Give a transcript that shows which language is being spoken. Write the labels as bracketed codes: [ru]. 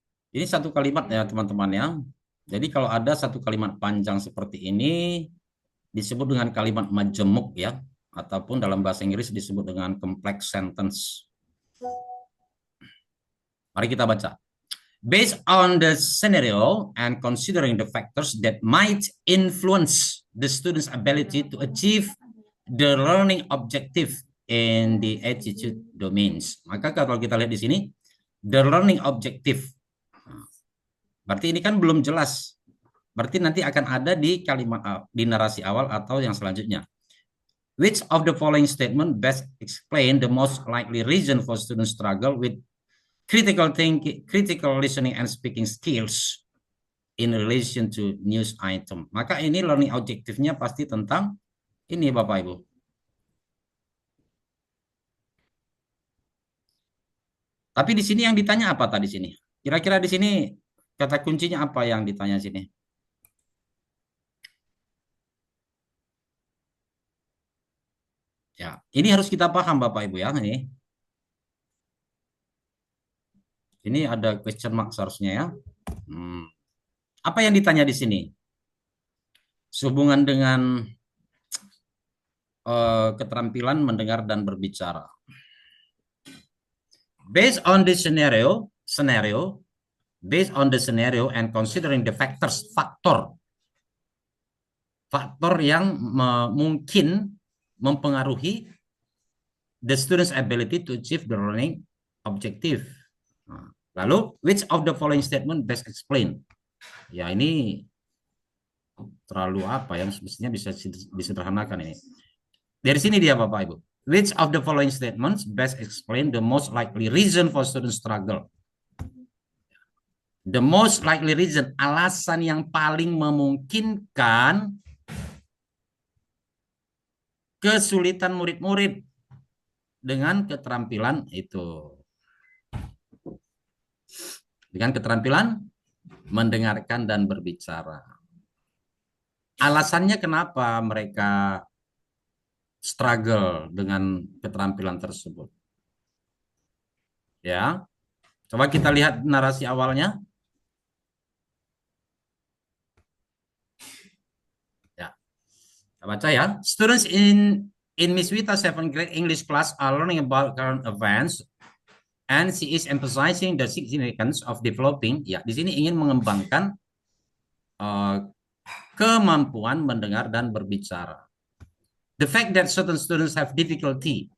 [id] Ini satu kalimat ya teman-teman ya. Jadi kalau ada satu kalimat panjang seperti ini disebut dengan kalimat majemuk ya, ataupun dalam bahasa Inggris disebut dengan complex sentence. Mari kita baca. [en] Based on the scenario and considering the factors that might influence the student's ability to achieve the learning objective in the attitude domains. [id] Maka kalau kita lihat di sini, the learning objective. Berarti ini kan belum jelas. Berarti nanti akan ada di kalimat di narasi awal atau yang selanjutnya. [en] Which of the following statement best explain the most likely reason for student struggle with critical thinking, critical listening and speaking skills in relation to news item. [id] Maka ini learning objektifnya pasti tentang ini Bapak Ibu. Tapi di sini yang ditanya apa tadi sini? Kira-kira di sini kata kuncinya apa yang ditanya sini? Ya, ini harus kita paham Bapak Ibu ya ini. Ini ada question mark seharusnya ya. Apa yang ditanya di sini? Sehubungan dengan keterampilan mendengar dan berbicara. [en] Based on the scenario, based on the scenario and considering the factors, [id] faktor yang mungkin mempengaruhi [en] the student's ability to achieve the learning objective. Lalu, which of the following statement best explain? [id] Ya ini terlalu apa yang mestinya bisa disederhanakan ini. Dari sini dia Bapak Ibu. [en] Which of the following statements best explain the most likely reason for student struggle? The most likely reason, [id] alasan yang paling memungkinkan kesulitan murid-murid dengan keterampilan itu. Dengan keterampilan mendengarkan dan berbicara. Alasannya kenapa mereka struggle dengan keterampilan tersebut. Ya. Coba kita lihat narasi awalnya. Ya. Kita baca ya. [en] Students in Miss Wita 7th grade English class are learning about current events And she is emphasizing the significance of developing. [id] Ya, di sini ingin mengembangkan kemampuan mendengar dan berbicara. [en] The fact that certain students have difficulty.